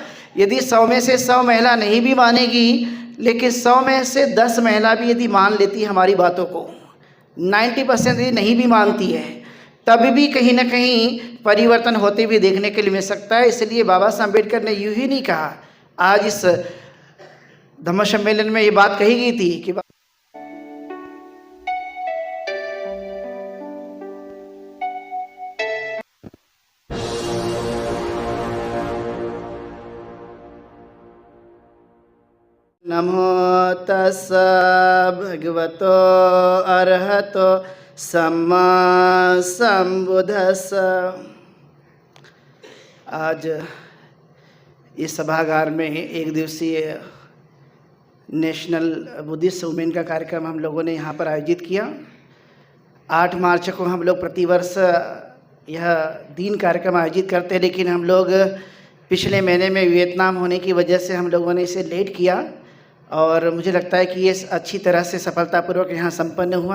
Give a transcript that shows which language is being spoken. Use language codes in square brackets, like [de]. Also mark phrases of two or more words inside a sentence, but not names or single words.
[hi] यदि 100 में से 100 महिला नहीं भी मानेगी, लेकिन 100 में से 10 महिला भी यदि मान लेती है हमारी बातों को, 90% यदि नहीं भी मानती है, तब भी कहीं ना कहीं परिवर्तन होते हुए देखने के लिए मिल सकता है। इसलिए बाबा साहब अम्बेडकर ने यूँ ही नहीं कहा, आज इस धम्म सम्मेलन में ये बात कही गई थी कि [pi] नमो तस्स भगवतो अरहतो सम्मा संबुद्धस्स। [hi] आज इस सभागार में एक दिवसीय [en] National Buddhist Women [hi] का कार्यक्रम हम लोगों ने यहाँ पर आयोजित किया। 8 मार्च को हम लोग प्रतिवर्ष यह दिन कार्यक्रम आयोजित करते हैं, लेकिन हम लोग पिछले महीने में वियतनाम होने की वजह से हम लोगों ने इसे लेट किया, और मुझे लगता है कि ये अच्छी तरह से सफलतापूर्वक यहाँ संपन्न हुआ।